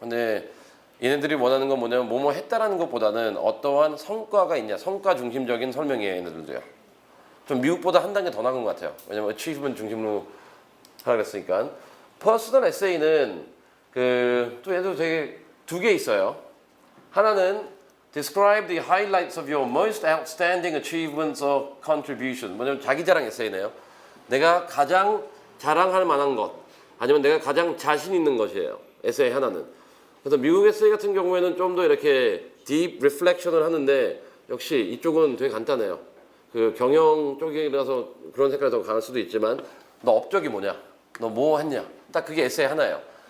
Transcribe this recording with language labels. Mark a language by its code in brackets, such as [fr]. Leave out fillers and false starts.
[ko] 근데 얘네들이 원하는 건 뭐냐면 뭐뭐 했다라는 것보다는 어떠한 성과가 있냐, 성과 중심적인 설명이에요. 얘네들도요. 좀 미국보다 한 단계 더 나은 것 같아요. 왜냐면 achievement 중심으로 하라 그랬으니까. 퍼스널 에세이는 또 얘도 되게 두 개 있어요. [en] 하나는 Describe the highlights of your most outstanding achievements or contribution. [ko] 뭐냐면 자기 자랑 에세이네요. 내가 가장 자랑할 만한 것 아니면 내가 가장 자신 있는 것이에요. 에세이 하나는. 그래서 미국 에세이 같은 경우에는 좀 더 이렇게 딥 리플렉션을 하는데 역시 이쪽은 되게 간단해요. 그 경영 쪽이라서 그런 색깔이 더 강할 수도 있지만 너 업적이 뭐냐? 너 뭐 했냐? 딱 그게 에세이 하나예요.